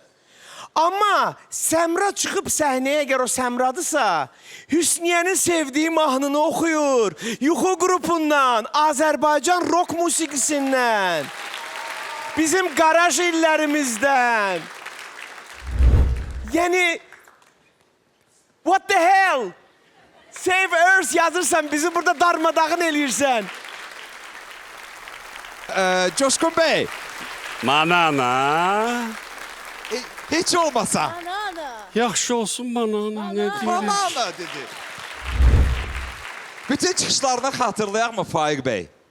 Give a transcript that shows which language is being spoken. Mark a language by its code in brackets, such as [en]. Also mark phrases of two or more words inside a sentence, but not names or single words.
[az] Amma Səmra çıxıb səhnəyə əgər o Səmradırsa, Hüsniyənin sevdiyi mahnını oxuyur. Yuxu qrupundan, Azərbaycan rock musiqisindən, bizim qaraj illərimizdən. Yəni, [en] what the hell? Save Earth [az] yazırsan, bizi burada darmadağın eləyirsən. [tr] Coşkun Bey, Banana. hiç olmasa. [az] Yaxşı olsun banana. [tr] Ne diyeyim? [az] Banana dedi. Bütün çıxışlarını xatırlayaq mı Faiq Bey?